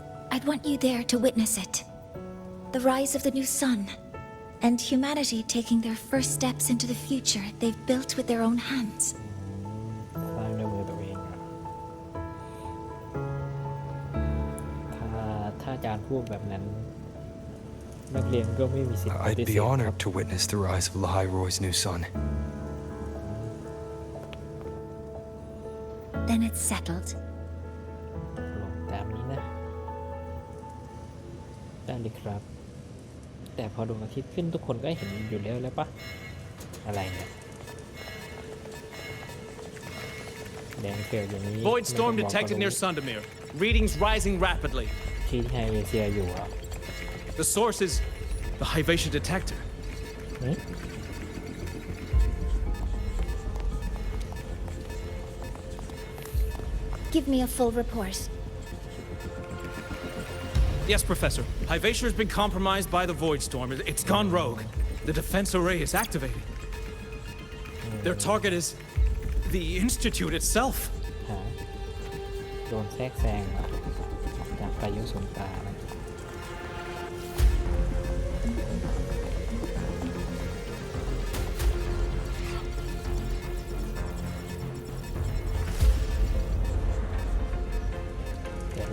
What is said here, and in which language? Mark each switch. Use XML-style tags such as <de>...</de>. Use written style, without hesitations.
<en>I'd want you there to witness it. The rise of the new sun. And humanity taking their first steps into the future they've built with their own hands.</en> <th>สร้างด้วยมือตัวเองถ้าอาจารย์พูดแบบนั้นนักเรียนก็ไม่มีสิทธิ์</th> <en>I'd be honored to witness the rise of Lahai-Roy's new sun. Then it's settled.</en> <th>ตามนี้นะได้เลยครับแต่พอดวงอาทิตย์ขึ้นทุกคนก็เห็นอยู่แล้วปะอะไรเนี่ยแดงเขียวอย่างนี้</th> <en>Void storm detected near Sundamir. Readings rising rapidly.</en> <th>ที่ไฮเวเซียอยู่อ่ะ</th> <en>The source is the Hyvatia detector. Give me a full report. Yes, Professor. Hyvatia has been compromised by the Void Storm. It's gone rogue. The defense array is activated. Their target is the Institute itself.</en> <th>โดนแทรกแซงจากพายุสงกรานต์เกิดอะไรขึ้นครับขออธิบายแบบ</th>